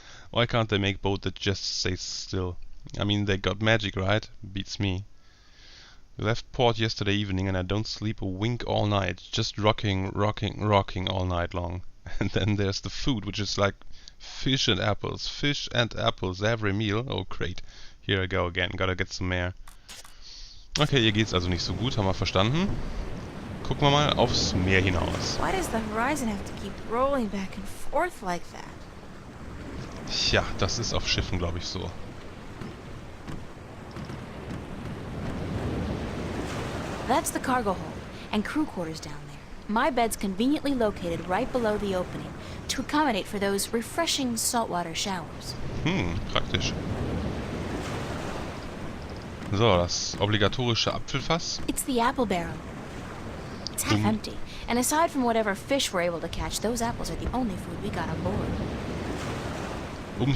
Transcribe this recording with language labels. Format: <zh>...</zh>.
<en>Why can't they make boat that just stays still? I mean, they got magic, right? Beats me. We left port yesterday evening and I don't sleep a wink all night. Just rocking all night long. And then there's the food, which is like fish and apples every meal. Oh great, here I go again, gotta get some more.</en> <de>Okay, ihr geht's also nicht so gut, haben wir verstanden. Gucken wir mal aufs Meer hinaus.</de> <en>Why does the horizon have to keep rolling back and forth like that?</en> <de>Tja, das ist auf Schiffen, glaube ich, so.</de> <en>That's the cargo hold and crew quarters down there. My bed's conveniently located right below the opening to accommodate for those refreshing saltwater showers.</en> <de>Praktisch. So, das obligatorische Apfelfass.</de> <en>It's the apple barrel. It's half empty, and aside from whatever fish we're able to catch, those apples are the only food we got on board.</en>